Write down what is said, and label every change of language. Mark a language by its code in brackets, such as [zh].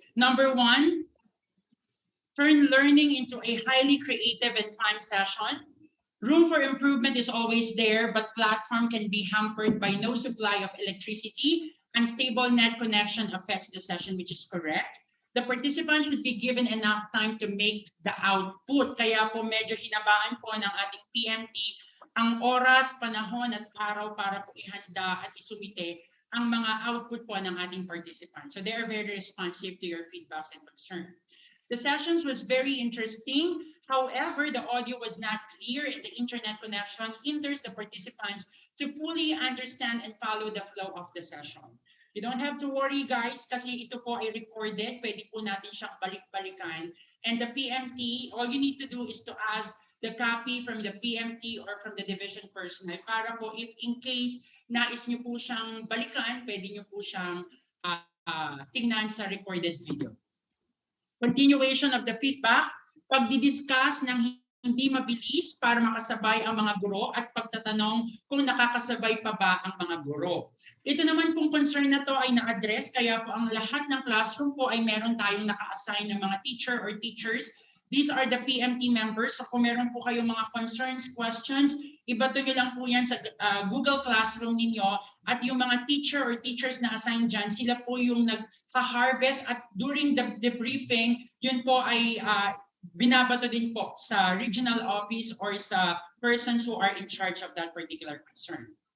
[en] Number 1, turn learning into a highly creative and fun session. Room for improvement is always there, but platform can be hampered by no supply of electricity. Unstable net connection affects the session, which is correct. The participants should be given enough time to make the output. [tl] Kaya po medyo hinabaan po ng ating PMT ang oras, panahon, at araw para po ihanda at isumite ang mga output po ng ating participants. [en] So they are very responsive to your feedbacks and concern. The sessions was very interesting. However, the audio was not clear and the internet connection hinders the participants to fully understand and follow the flow of the session. You don't have to worry, guys, [tl] kasi ito po ay [en] recorded. [tl] Pwede po natin siyang balik-balikan. [en] And the PMT, all you need to do is to ask the copy from the PMT or from the division personnel [tl] para po [en] if in case [tl] nais nyo po siyang balikan, pwede nyo po siyang tingnan sa [en] recorded video. Continuation of the feedback, [tl] pagdi-discuss ng hindi mabilis para makasabay ang mga guro at pagtatanong kung nakakasabay pa ba ang mga guro. Ito naman pong concern na to ay na-address, kaya po ang lahat ng classroom po ay meron tayong naka-assign ng mga [en] teacher or teachers These are the PMT members. [tl] So kung meron po kayong mga concerns, questions, ibato nyo lang po yan sa Google Classroom ninyo, at yung mga teacher or teachers na assigned dyan, sila po yung nagka-harvest, at [en] during the debriefing, [tl] yun po ay binabato din po sa regional office or sa [en] persons who are in charge of that particular concern.